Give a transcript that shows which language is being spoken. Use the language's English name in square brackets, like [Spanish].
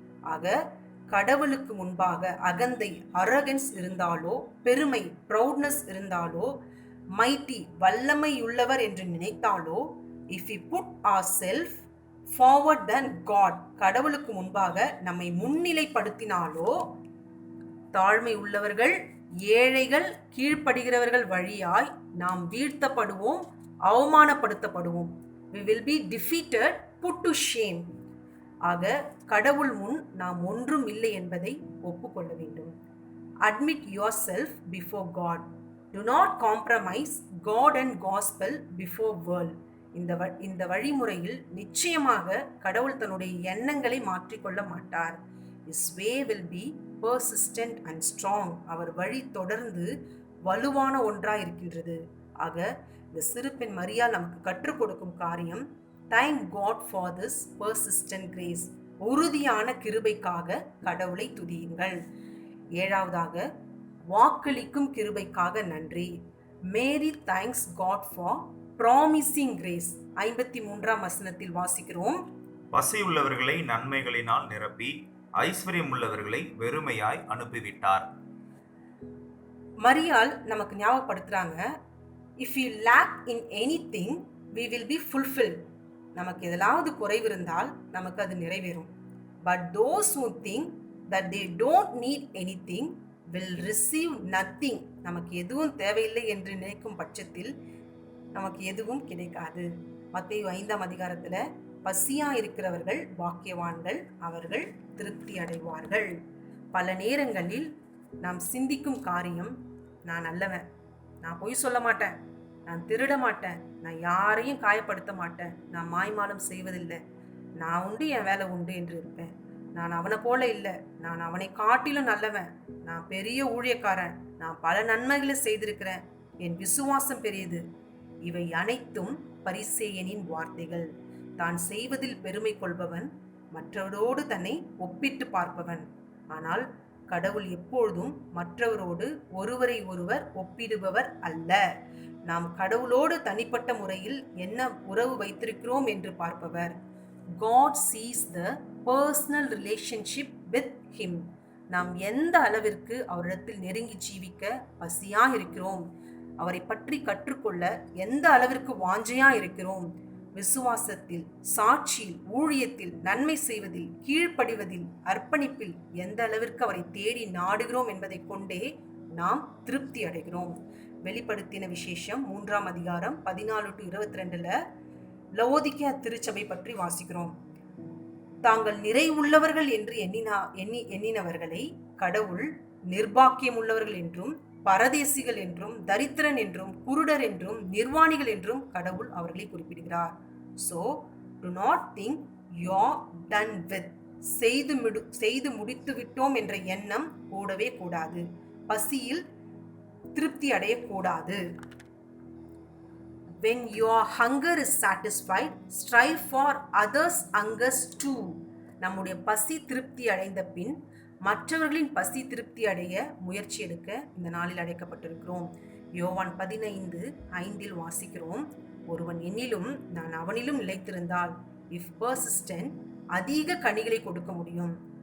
[Tamil] ஆக கடவுளுக்கு முன்பாக அகந்தை, அரகன்ஸ் இருந்தாலோ, பெருமை, ப்ரௌட்னஸ் இருந்தாலோ, மைட்டி, வல்லமையுள்ளவர் என்று நினைத்தாலோ, [English] if we put our self forward then God, [Tamil] கடவுளுக்கு முன்பாக நம்மை முன்னிலைப்படுத்தினாலோ, தாழ்மை உள்ளவர்கள், ஏழைகள், கீழ்ப்படுகிறவர்கள் வழியாய் நாம் வீழ்த்தப்படுவோம், அவமானப்படுத்தப்படுவோம். [English] we will be defeated, put to shame. [Tamil] ஆக கடவுள் முன் நாம் ஒன்றும் இல்லை என்பதை ஒப்புக்கொள்ள வேண்டும். [English] admit yourself before God. do not compromise God and gospel before world. [Tamil] இந்த வழிமுறையில் நிச்சயமாக கடவுள் தன்னுடைய எண்ணங்களை மாற்றிக்கொள்ள மாட்டார். [English] his way will be persistent and strong. [Tamil] அவர் வழி தொடர்ந்து வலுவான ஒன்றாய் இருக்கின்றது. ஆக இந்த சிறு பெண் மரியாள் நமக்கு கற்றுக் கொடுக்கும் காரியம், [English] thank God for this persistent grace. [Tamil] உறுதியான கிருபைக்காக கடவுளை துதியுங்கள். ஏழாவதாக, வாக்களிக்கும் கிருபைக்காக நன்றி. [English] Mary thanks God for promising grace. [Tamil] 53ஆம் வசனத்தில் வாசிக்கிறோம், பசியுள்ளவர்களை நன்மைகளினால் நிரப்பி ஐஸ்வர்யம் உள்ளவர்களை வெறுமையாய் அனுப்பிவிட்டார். மரியாள் நமக்கு ஞாபகப்படுத்துறாங்க, [English] If you lack in anything we will be fulfilled. [Tamil] நமக்கு எதாவது குறைவு இருந்தால் நமக்கு அது நிறைவேறும். [English] But those who think that they don't need anything will receive nothing. [Tamil] நமக்கு எதுவும் தேவையில்லை என்று நினைக்கும் பட்சத்தில் நமக்கு எதுவும் கிடைக்காது. மத்தேயு 5ஆம் அதிகாரத்தில், பசியா இருக்கிறவர்கள் பாக்கியவான்கள், அவர்கள் திருப்தி அடைவார்கள். பல நேரங்களில் நாம் சிந்திக்கும் காரியம், நான் நல்லவன், நான் பொய் சொல்ல மாட்டேன், நான் திருட மாட்டேன், நான் யாரையும் காயப்படுத்த மாட்டேன், நான் மாய்மாலம் செய்வதில்லை, நான் உண்டு என் வேலை உண்டு என்று இருப்பேன், நான் அவனை போல இல்லை, நான் அவனை காட்டிலும் நல்லவன், நான் பெரிய ஊழியக்காரன், நான் பல நன்மைகளை செய்திருக்கிறேன், என் விசுவாசம் பெரியது. இவை அனைத்தும் பரிசேயனின் வார்த்தைகள். தான் செய்வதில் பெருமை கொள்பவன், மற்றவரோடு தன்னை ஒப்பிட்டு பார்ப்பவன். ஆனால் கடவுள் எப்பொழுதும் மற்றவரோடு ஒருவரை ஒருவர் ஒப்பிடுபவர் அல்ல. நாம் கடவுளோடு தனிப்பட்ட முறையில் என்ன உறவு வைத்திருக்கிறோம் என்று பார்ப்பவர். [English] God sees the personal relationship with him. [Tamil] நாம் எந்த அளவிற்கு அவரிடத்தில் நெருங்கி ஜீவிக்க பசியா இருக்கிறோம், அவரை பற்றி கற்றுக்கொள்ள எந்த அளவிற்கு வாஞ்சையா இருக்கிறோம், விசுவாசத்தில், சாட்சியில், ஊழியத்தில், நன்மை செய்வதில், கீழ்ப்படிவதில், அர்ப்பணிப்பில் எந்த அளவிற்கு அவரை தேடி நாடுகிறோம் என்பதை கொண்டே நாம் திருப்தி அடைகிறோம். வெளிப்படுத்தின விசேஷம் 3ஆம் அதிகாரம் 14-22 லவோதிக்கேயா திருச்சபை பற்றி வாசிக்கிறோம். தாங்கள் நிறைவுள்ளவர்கள் என்று எண்ணினவர்களை கடவுள் நிர்பாக்கியம் உள்ளவர்கள் என்றும், பரதேசிகள் என்றும், தரித்திரன் என்றும், குருடர் என்றும், நிர்வாணிகள் என்றும் கடவுள் அவர்களை குறிப்பிடுகிறார். [English] So do not think you're done with. [Tamil] செய்து முடித்து விட்டோம் என்ற எண்ணம் கூடவே கூடாது. பசியில் திருப்தி அடையக்கூடாது. [English] When your hunger is satisfied, strive for others' hungers too. [Tamil] நம்முடைய பசி திருப்தி அடைந்த பின் மற்றவர்களின் பசி திருப்தி அடைய முயற்சி எடுக்க இந்த நாளில் அழைக்கப்பட்டிருக்கிறோம். யோவான் 15:5 வாசிக்கிறோம், ஒருவன் என்னிலும் நான் அவனிலும் நிலைத்திருந்தால், [English] if persistent, [Tamil] அதிக கனிகளை கொடுக்க முடியும்.